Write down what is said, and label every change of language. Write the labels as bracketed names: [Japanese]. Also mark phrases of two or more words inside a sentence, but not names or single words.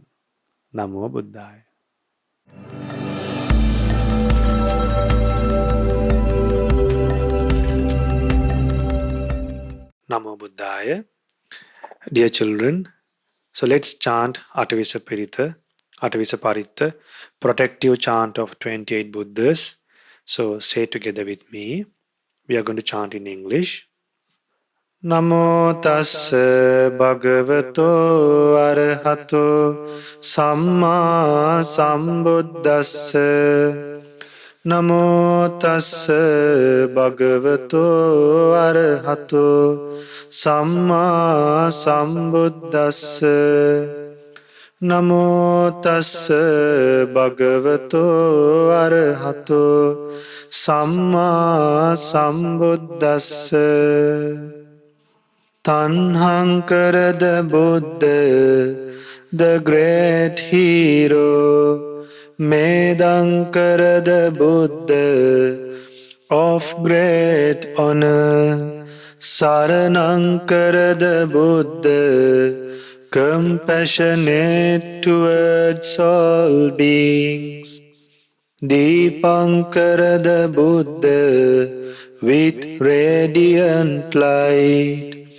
[Pali] Namo Buddhaya. Namo Buddhaya. [English] Dear children, so let's chant [Pali] Atavisa Paritha, [English] protective chant of 28 Buddhas. So say together with me. We are going to chant in English. [Pali] Namo tassa bhagavato arahato samma sambuddhassa. Namo tassa bhagavato arahato samma sambuddhassa. Namo tassa bhagavato arahato samma sambuddhassa. [English] Tanhankarada Buddha, the great hero, Medankarada Buddha, of great honor, Saranankarada Buddha, compassionate towards all beings, Deepankarada Buddha, with radiant light,